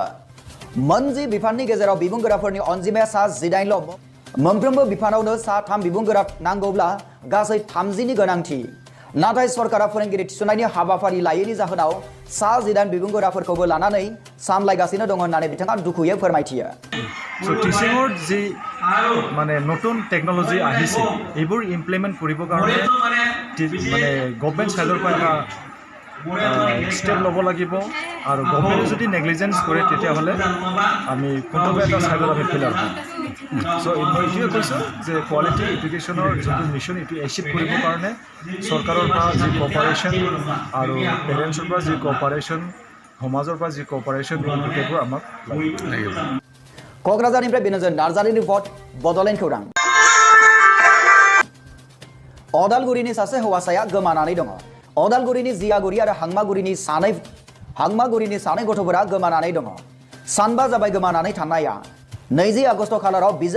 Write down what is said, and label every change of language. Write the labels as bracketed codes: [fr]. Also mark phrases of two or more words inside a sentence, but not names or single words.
[brx] मोनजि बिफाननि गेजेराव बिबुंगोराफोरनि अनजिमाया सा 19ल'। मोनफ्रोमबो बिफानावनो सा 3 बिबुंगोरा नांगौब्ला गासै 30नि गोनांथि। नाथाय सरकारा फोरोंगिरि थिसननायनि हाबाफारि लायैनि जाहोनाव सा 19 बिबुंगोराफोरखौबो लानानै सामलायगासिनो दङ होननानै बिथाङा दुखुयै फोरमायथियो। [as] টিচিঙৰ যি মানে নতুন টেকন'লজি আহিছে এইবোৰ ইমপ্লিমেণ্ট কৰিবৰ কাৰণে মানে গভৰ্ণমেণ্ট ছাইডৰ পৰা এটা ষ্টেপ ল'ব লাগিব আৰু গভৰ্ণমেণ্টে যদি নেগলিজেঞ্চ কৰে তেতিয়াহ'লে আমি কোনোবা এটা ছাইডত আমি ফেইলাৰ হ'ম। চ' মই এইটোৱে কৈছোঁ যে [en] quality education [as] যোনটো মিছন এইটো এচিভ কৰিবৰ কাৰণে চৰকাৰৰ পৰা যি কপাৰেশ্যন আৰু পেৰেণ্টছৰ পৰা যি কপাৰেশ্যন, সমাজৰ পৰা যি কপাৰেশ্যন গোটেইবোৰ আমাক লাগিব। [brx] क'क्राझारनिफ्राय बिनोजन नार्जारि रिपर्ट बड'लेण्ड खौरां। अदालगुरिनि सासे हौवासाया गोमानानै दङ। अदालगुरिनि जियागुरि आरो हांमागुरिनि सानै हांमागुरिनि सानै गथ'फोरा गोमानानै दङ सानबा जाबाय गोमानानै थानाया 20 आगस्ट खालाराव बिजाब